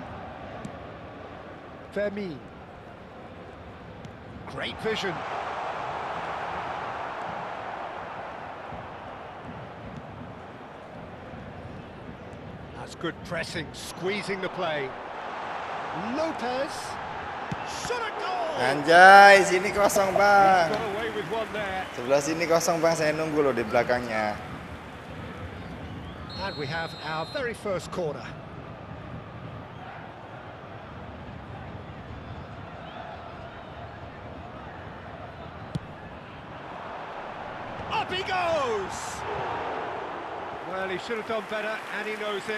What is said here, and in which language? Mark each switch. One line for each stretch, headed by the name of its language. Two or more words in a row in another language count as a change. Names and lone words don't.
English: Fermin. Great vision. That's good pressing, squeezing the play. Lopez. Shot a goal.
Indonesian: Anjay, sini kosong Bang.
English: Got away with one there.
Indonesian: Sebelah sini kosong Bang, saya nunggu loh di belakangnya.
English: And we have our very first corner. Up he goes! Well, he should have done better, and he knows it.